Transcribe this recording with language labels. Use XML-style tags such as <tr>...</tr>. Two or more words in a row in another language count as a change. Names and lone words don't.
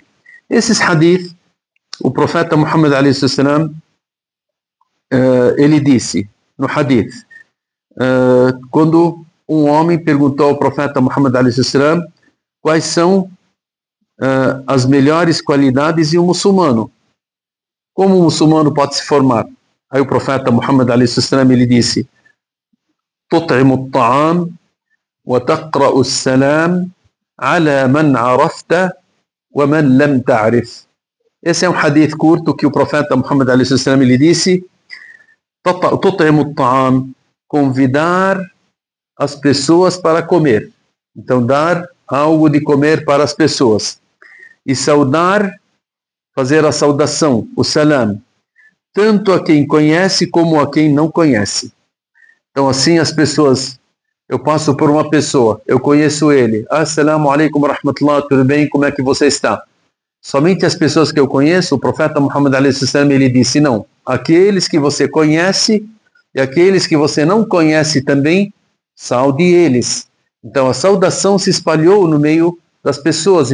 <pt>Esses hadith, o profeta Muhammad a.s., ele disse no hadith, quando um homem perguntou ao profeta Muhammad a.s. quais são as melhores qualidades de um muçulmano, como um muçulmano pode se formar? Aí o profeta Muhammad a.s. ele disse,</pt> <ar>تطعم الطعام وتقرأ السلام على من عرفت ومن لم تعرف.</ar> <pt>Esse é um hadith curto que o profeta Muhammad a.s. ele disse,</pt> <ar>تطعم الطعام,</ar> <pt>convidar as pessoas para comer. Então, dar algo de comer para as pessoas. E saudar, fazer a saudação, o salam, tanto a quem conhece como a quem não conhece. Então, assim, as pessoas, eu passo por uma pessoa, eu conheço ele,</pt> <ar>السلام عليكم ورحمة الله,</ar> <pt>tudo bem, como é que você está? Somente as pessoas que eu conheço, o profeta Muhammad a.s. ele disse, não, aqueles que você conhece e aqueles que você não conhece também, saude eles. Então, a saudação se espalhou no meio das pessoas.</pt>